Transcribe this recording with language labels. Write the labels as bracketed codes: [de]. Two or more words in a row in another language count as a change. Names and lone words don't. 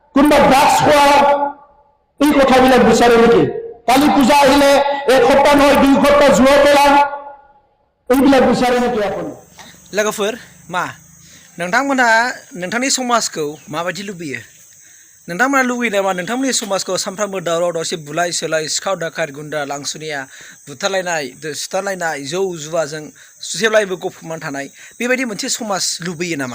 [as] কিংবা ড্রাগস খোয়া এই কথাবিলাক বিচাৰে নেকি? কালী পূজা আহিলে 1 সপ্তাহ নহয় 2 সপ্তাহ জুৱা খেলা এইবিলাক বিচাৰে নেকি আপুনি? [brx] लोगोफोर मा नोंथांमोनहा नोंथांनि समाजखौ माबायदि लुबैयो? नोंथांमोना लुबैयो नामा नोंथांमोननि समाजखौ सानफ्रामबो दावराव दावसि बुलाय सोलाय सिखाव दाखार गुन्दा लांसुनिया बुथारलायनाय सुथारलायनाय जौ जुवाजों जेब्लायबो गफबनानै थानाय बेबायदि मोनसे समाज लुबैयो नामा?